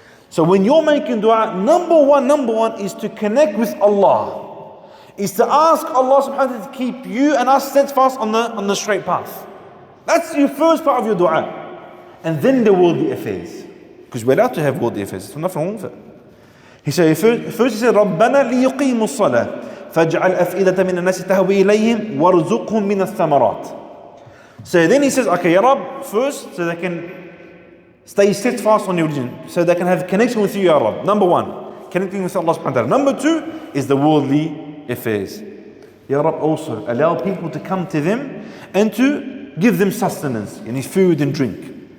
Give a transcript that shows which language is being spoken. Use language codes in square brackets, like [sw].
[en] So when you're making dua, number one is to connect with Allah. Is to ask Allah subhanahu wa ta'ala to keep you and us steadfast on the straight path. That's your first part of your dua. And then the worldly affairs. Because we're allowed to have worldly affairs. There's nothing wrong with it. He said, first he said, [ar] رَبَّنَا لِيُقِيمُوا الصَّلَاةِ فَاجْعَلْ أَفْئِدَةً مِنَ النَّاسِ تَهْوِي إِلَيْهِمْ وَارْزُقْهُم مِنَ الثَّمَرَاتِ. [en] So then he says, okay, Ya Rabb, first, so they can stay steadfast on your religion, so they can have connection with you, Ya Rabb. Number 1, connecting with Allah subhanahu wa ta'ala. Number 2 is the worldly affairs. Ya Rabb, also allow people to come to them and to give them sustenance, and food and drink.